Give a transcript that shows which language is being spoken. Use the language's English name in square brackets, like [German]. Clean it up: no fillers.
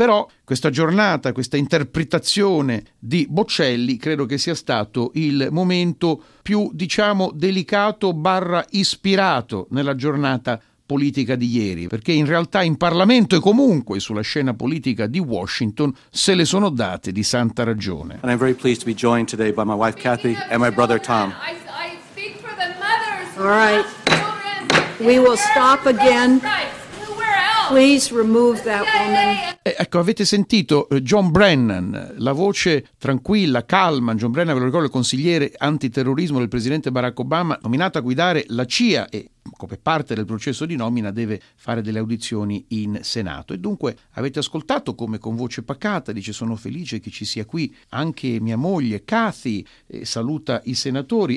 [Italian] Però questa giornata, questa interpretazione di Bocelli, credo che sia stato il momento più, delicato barra ispirato nella giornata politica di ieri, perché in realtà in Parlamento e comunque sulla scena politica di Washington se le sono date di santa ragione. [English] And I'm very pleased to be joined today by my wife Kathy and my brother Tom. I speak for the mothers. All right. We will stop again. Please remove that woman. [Italian] Ecco, avete sentito John Brennan, la voce tranquilla, calma. John Brennan, ve lo ricordo, il consigliere antiterrorismo del presidente Barack Obama, nominato a guidare la CIA e, come parte del processo di nomina, deve fare delle audizioni in Senato. E dunque avete ascoltato come, con voce pacata, dice: sono felice che ci sia qui anche mia moglie Kathy, saluta i senatori.